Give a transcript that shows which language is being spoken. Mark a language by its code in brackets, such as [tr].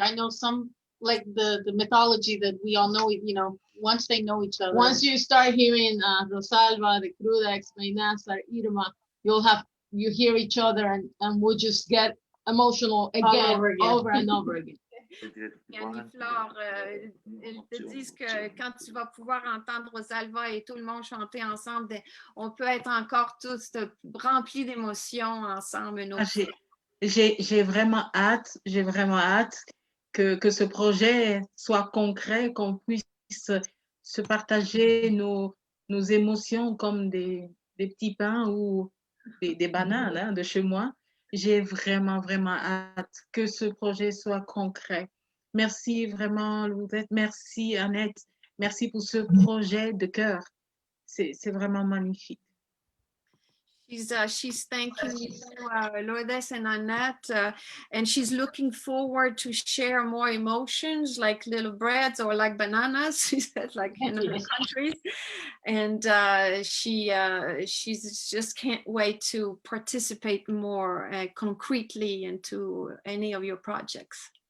[en] I know some, like the mythology that we all know, you know, once they know each other. Once you start hearing Rosalva, the Crudex, Mainasar, Irma, you hear each other and we'll just get emotional again, over and over again. [fr] Annie-Flore, ils te disent que quand tu vas pouvoir entendre Rosalva et tout le monde chanter ensemble, on peut être encore tous remplis d'émotions ensemble. J'ai vraiment hâte que ce projet soit concret, qu'on puisse se partager nos émotions comme des petits pains ou des bananes hein, de chez moi. J'ai vraiment, vraiment hâte que ce projet soit concret. Merci vraiment, Lourdette. Merci, Annette. Merci pour ce projet de cœur. C'est vraiment magnifique. [en] She's thanking you, Lourdes and Annette, and she's looking forward to share more emotions like little breads or like bananas, she said, like in other countries. And she just can't wait to participate more concretely into any of your projects.